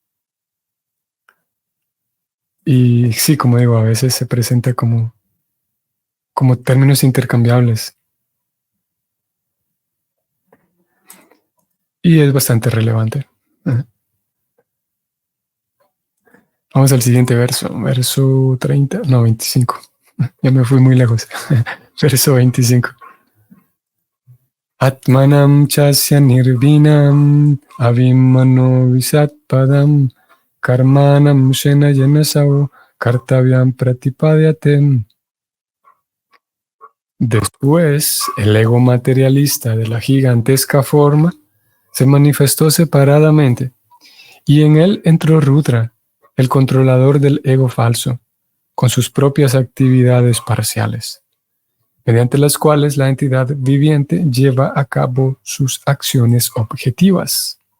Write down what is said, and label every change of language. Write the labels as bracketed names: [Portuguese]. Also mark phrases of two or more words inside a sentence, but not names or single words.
[Spanish] Y sí, como digo, a veces se presenta como términos intercambiables. Y es bastante relevante. Vamos al siguiente verso, verso 30, no, 25. Ya me fui muy lejos. Verso 25. [Sanskrit] Atmanam chasya nirvinam avimano visatpadam karmanam shena yenasau kartavyam pratipadyatem. [Spanish] Después, el ego materialista de la gigantesca forma se manifestó separadamente y en él entró Rudra, el controlador del ego falso, con sus propias actividades parciales, mediante las cuales la entidad viviente lleva a cabo sus acciones objetivas.